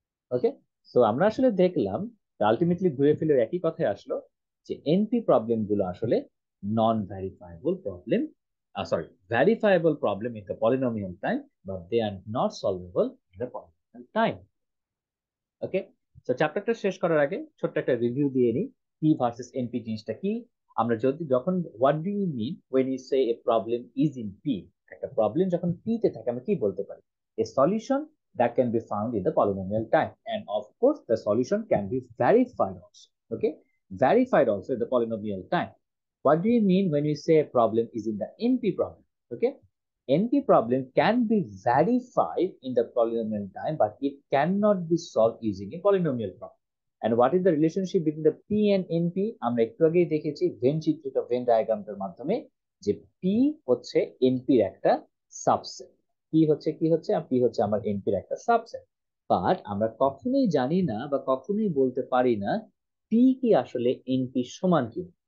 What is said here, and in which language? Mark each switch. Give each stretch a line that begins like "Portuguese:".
Bangla: ওকে, তো আমরা আসলে দেখলাম আলটিমেটলি ঘুরে ফিরে একই কথায় আসলো, যে এনপি প্রবলেম গুলো আসলে
English: Non verifiable problem, sorry, verifiable problem in the polynomial time, but they are not solvable in the polynomial time.
Bangla: ওকে, তো চ্যাপ্টারটা শেষ করার আগে ছোট্ট একটা রিভিউ দিয়ে নিই, পি ভার্সেস এনপি জিনিসটা কি। আমরা যখন
English: what do you mean when you say a problem is in P,
Bangla: একটা প্রবলেম যখন পি তে থাকে আমরা কি বলতে পারি?
English: A solution that can be found in the polynomial time, and of course the solution can be verified also. Okay, verified also in the polynomial time. What do you mean when you say a problem is in the np problem? Okay, NP problem can be verified in the polynomial time, but it cannot be solved using a polynomial problem. And what is the relationship between the P and NP?
Bangla: আমরা একটু আগেই দেখেছি when চিত্রিত when ডায়াগ্রামটার মাধ্যমে, যে P হচ্ছে NP এর একটা সাবসেট। P হচ্ছে কি হচ্ছে P হচ্ছে আমার NP এর একটা সাবসেট। বাট আমরা কখনোই জানি না বা কখনোই বলতে পারি না P কি আসলে NP সমান কি।